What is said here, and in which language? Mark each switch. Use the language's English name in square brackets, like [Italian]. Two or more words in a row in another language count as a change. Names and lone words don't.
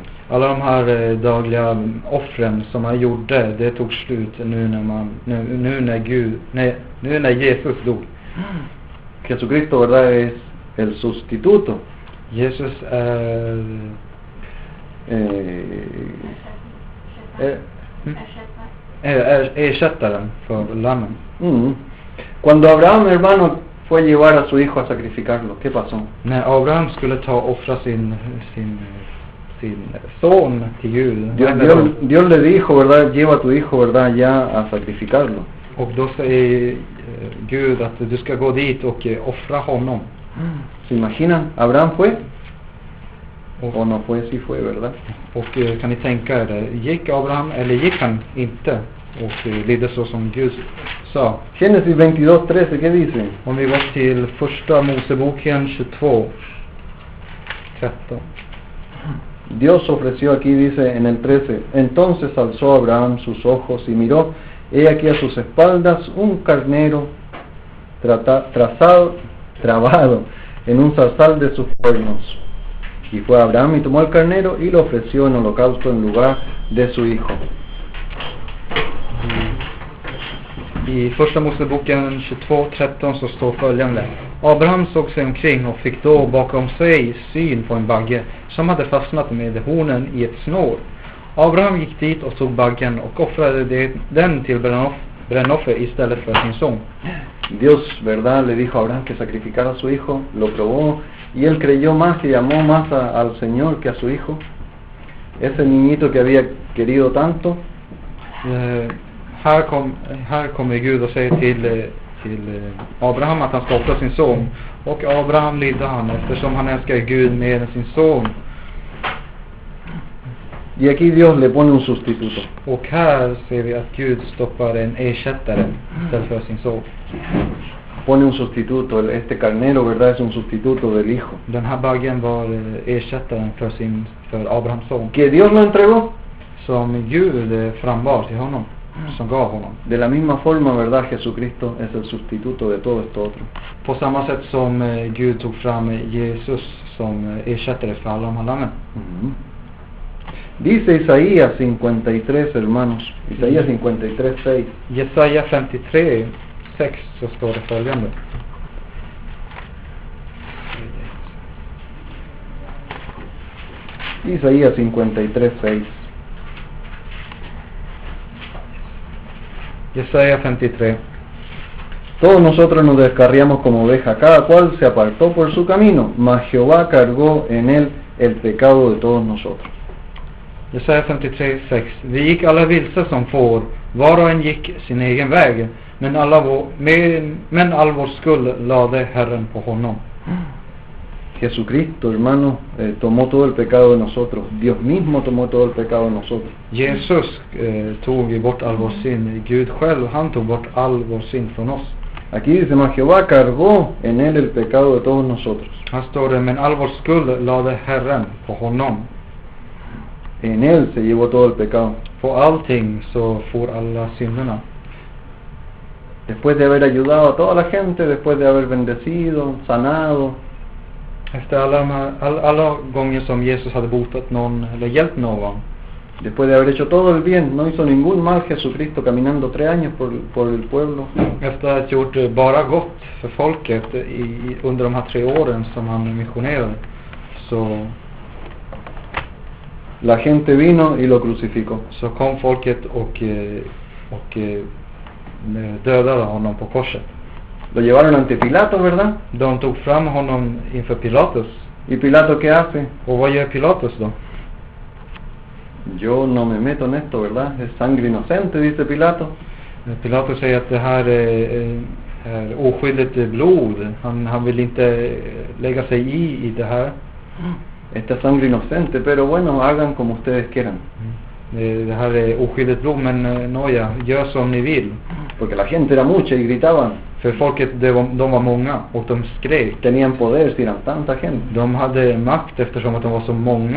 [Swedish] Alla de här dagliga offren som han gjorde, det tog slut nu när Jesus dog. [Spanish] Jesucristo, ¿verdad?, es el sustituto. [Swedish] Jesus ersättaren för lammen. [Spanish] Cuando Abraham, hermano, fue a llevar a su hijo a sacrificarlo, ¿qué pasó? [Swedish] När Abraham skulle offra sin son till Gud. [Spanish] Dios le dijo, ¿verdad?, lleva a tu hijo, ¿verdad?, ya a sacrificarlo. [Swedish] Och då säger Gud att du ska gå dit och offra honom. [Spanish] ¿Se imaginan? Abraham fue, o no fue, sí fue, ¿verdad? [Swedish] Och kan ni tänka er, gick Abraham eller gick han inte? Och lydde så som Gud sa. [Spanish] Génesis 22:13, ¿qué dice? [Swedish] Om vi går till första Moseboken 22:13. [Spanish] Dios ofreció aquí, dice en el 13, entonces alzó Abraham sus ojos y miró, he aquí a sus espaldas un carnero trabado en un zarzal de sus cuernos. Y fue Abraham y tomó el carnero y lo ofreció en holocausto en lugar de su hijo. [Swedish] I första Moseboken 22:13 så står följande: Abraham såg sig omkring och fick då bakom sig syn på en bagge som hade fastnat med hornen i ett snår. Abraham gick dit och tog baggen och offrade den till brännoffer istället för sin son. [Spanish] Dios, ¿verdad?, le dijo a Abraham que sacrificara a su hijo, lo probó y él creyó más y amó más al Señor que a su hijo. Ese niñito que había querido tanto. [Swedish] Här kommer Gud och säger till Abraham att han ska offra sin son. Och Abraham lydde han eftersom han älskar Gud mer än sin son. [Spanish] Y aquí Dios le pone un sustituto. [Swedish] Och här ser vi att Gud stoppar en ersättare istället för sin son. [Spanish] Pone un sustituto, este carnero, ¿verdad?, es un sustituto del hijo. [Swedish] Den här baggen var ersättaren för Abrahams son. [Spanish] Que Dios lo entregó. [Swedish] Som Gud frambar till honom. Som gav honom. [Spanish] De la misma forma, ¿verdad?, Jesucristo es el sustituto de todo esto otro. [Swedish] På samma sätt som Gud tog fram Jesus som ersättare för alla de här lammen. [Spanish] Dice Isaías 53, hermanos. Isaías 53:6. [Swedish] Jesaja 53:6 så står det följande. [Spanish] Isaías 53:6. [Swedish] Jesaja 53. [Spanish] Todos nosotros nos descarriamos como oveja, cada cual se apartó por su camino, mas Jehová cargó en él el pecado de todos nosotros. [Swedish] Jesaja 53:6. Vi gick alla vilse som får, var och en gick sin egen väg, men all vår skuld lade Herren på honom. [Spanish] Jesucristo, hermano, tomó todo el pecado de nosotros. Dios mismo tomó todo el pecado de nosotros. [Swedish] Jesus tog bort all vår synd. Gud själv, han tog bort all vår synd från oss. [Spanish] Aquí dice, mas Jehová cargó en él el pecado de todos nosotros. [Swedish] Här står det, men all vår skuld lade Herren på honom. [Spanish] En Él se llevó todo el pecado. [Swedish] På allting så for alla synderna. [Spanish] Después de haber ayudado a toda la gente, después de haber bendecido, sanado, [Swedish] Efter alla gånger som Jesus hade botat någon eller hjälpt någon, [Spanish] después de haber hecho todo el bien, no hizo ningún mal Jesucristo caminando 3 años por el pueblo. [Swedish] efter att ha gjort bara gott för folket under de här 3 åren som han missionerade, så [Spanish] La gente vino y lo crucificó. [Swedish] kom folket och dödade honom på korset. [Spanish] Lo llevaron ante Pilato, ¿verdad? [Swedish] De tog fram honom inför Pilatus. [Spanish] ¿Y Pilato qué hace? [Swedish] Och vad gör Pilatus då? [Spanish] Yo no me meto en esto, ¿verdad? Es sangre inocente, dice Pilato. [Swedish] Pilatus säger att det här är oskyldigt blod. Han vill inte lägga sig i det här. [Spanish] Esta es sangre inocente, pero bueno, hagan como ustedes quieran. [Swedish] Det här är oskyldigt blod, men nåja, gör som ni vill. [Spanish] Porque la gente era mucha y gritaban. [Swedish] För folket, de var många och de skrek. [Spanish] Tenían poder si eran tanta gente. [Swedish] De hade makt eftersom att de var så många.